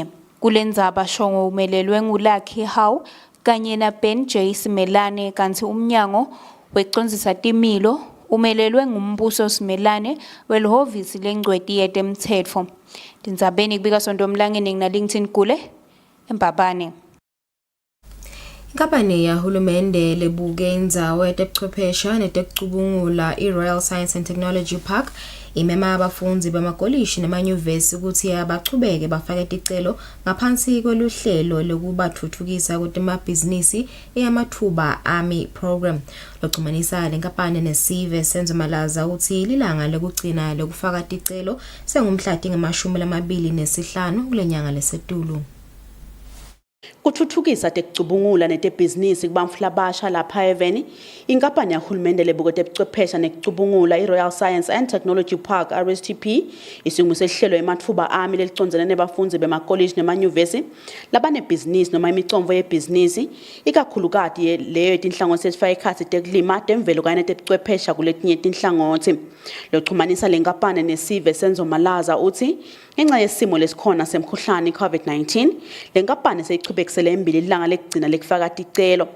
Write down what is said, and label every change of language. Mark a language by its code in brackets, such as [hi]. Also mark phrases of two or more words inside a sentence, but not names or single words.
[ss] Kulendzaba Shongwe umelelwe nguLucky Hawu kanye na Ben J Simelane kanti umnyango wekucondzisa timilo umelelwe ngumbuso Simelane welihhovisi lengcweti yetemtsetfo. Tindzabeni kubika Sonto Mlangeni ngina Gule eMbabane. Inkampani yahulumende lebuke indzawo yetebuchwephesha netekucubungula i-Royal Science and Technology Park imema abafundi bamakolishi nemanyuvesi ukuthi abachubeke bafake ticelo ngaphansi kweluhlelo lokubathuthukisa kwemabhizinisi eyamathuba Army Program. Loxhumanisa lenkampani nesive senzo malaza uthi lilanga lokugcina lokufaka ticelo sengumhlati nge-25 kulenyanga leSetulu. Kuthuthukisa tekucubungula netebhizinisi kubamfula abasha lapha eVeni, inkampani yahulumende lebuke tebuchwephesha nekucubungula i-Royal Science and Technology Park RSTP isunguse ihlelo emathuba Army lelicondzene nebafundi bemakoliji nemanyuvesi labanebhizinisi noma imicomvo yebhizinisi ikakhulukati leyo yetinhlangothi ezifaka ekhatsi tekulima temvelo kanye netebuchwephesha kuletinye tinhlangothi. Loxhumanisa lenkampani nesive senzo malaza uthi ngenxa yesimo lesikhona semkhuhlane COVID-19 lenkampani seyichubekisele embili ilanga lekugcina lekufaka ticelo.